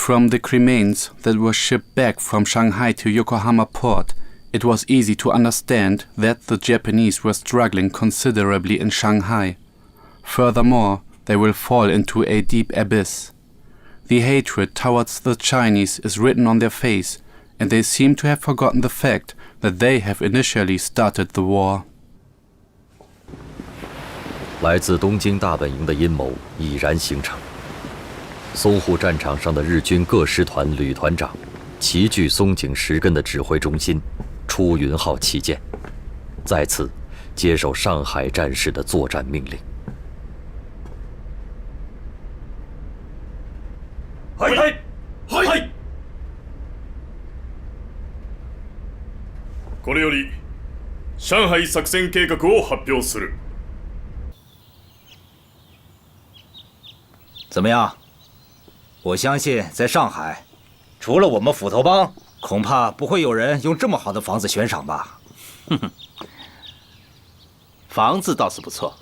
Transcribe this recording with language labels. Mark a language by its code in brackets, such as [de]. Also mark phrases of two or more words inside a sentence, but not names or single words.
[en] from the remains that were shipped back from Shanghai to Yokohama port, it was easy to understand that the Japanese were struggling considerably in Shanghai. Furthermore, they will fall into a deep abyss. The hatred towards the Chinese is written on their face, and they seem to have forgotten the fact that they have initially started the war. [zh] 来自东京大本营的阴谋已然形成。淞沪战场上的日军各师团旅团长齐聚松井石根的指挥中心，出云号旗舰，再次接受上海战事的作战命令。 [ja] はいはいはい。これより上海作戦計画を発表する。 [zh] 怎么样？我相信在上海，除了我们斧头帮，恐怕不会有人用这么好的房子悬赏吧？哼哼，房子倒是不错。